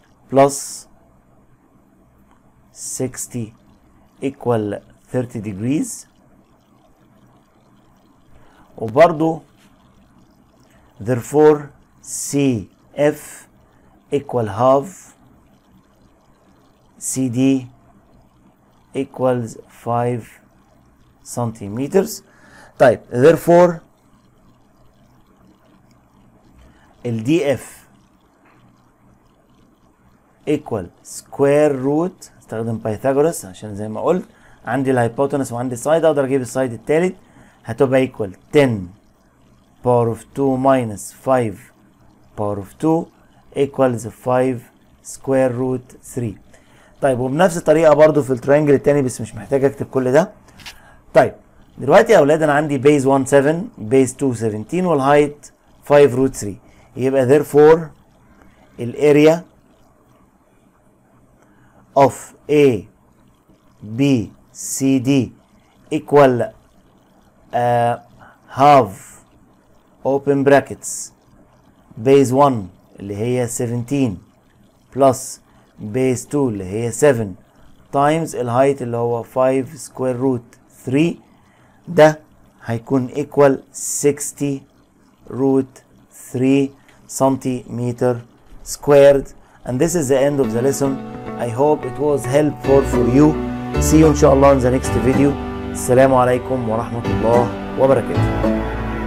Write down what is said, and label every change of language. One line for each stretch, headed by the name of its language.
English: plus 60 equal 30 degrees
Arabic: وبرضو
English: therefore CF equal half CD equals 5 centimeters.
Arabic: طيب
English: therefore
Arabic: ال DF
English: equal square root
Arabic: استخدم بايثاغورس عشان زي ما قلت عندي الهايبوتنس وعندي السايد اقدر اجيب السايد التالت هتبقى
English: equal 10 power of 2 minus 5 power of 2 equals 5 square root 3.
Arabic: طيب وبنفس الطريقه برضو في الترينجل التاني بس مش محتاج اكتب كل ده. طيب دلوقتي يا اولاد انا عندي بيز 1 7 بيز 2 17 والهايت 5 روت 3 يبقى therefore الاريا
English: of A B C D equal half open brackets base 1
Arabic: اللي هي 17
English: plus base 2
Arabic: اللي هي 7
English: times
Arabic: الهايت اللي هو
English: 5 square root 3
Arabic: ده هيكون
English: equal 60 root 3 centimeter squared. And this is the end of the lesson. I hope it was helpful for you. See you
Arabic: إن شاء الله
English: in the next video.
Arabic: السلام عليكم ورحمة الله وبركاته.